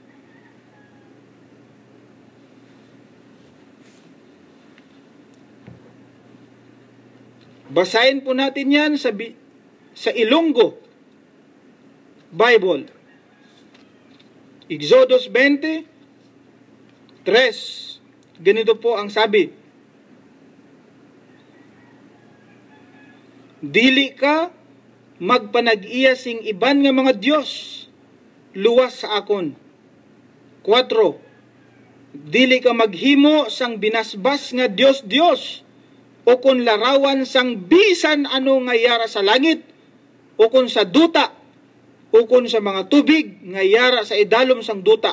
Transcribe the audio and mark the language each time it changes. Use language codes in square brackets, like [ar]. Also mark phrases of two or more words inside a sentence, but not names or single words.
[tl] Basahin po natin yan sa Ilonggo Bible. Exodus 20:3. Ganito po ang sabi. [hil] Dili ka magpanag-iya sing iban nga mga Diyos luwas sa akon. 4. Dili ka maghimo sang binasbas nga Diyos o kung larawan sang bisan ano nga yara sa langit o kung sa duta ukon sa mga tubig nga yara sa idalom sang duta.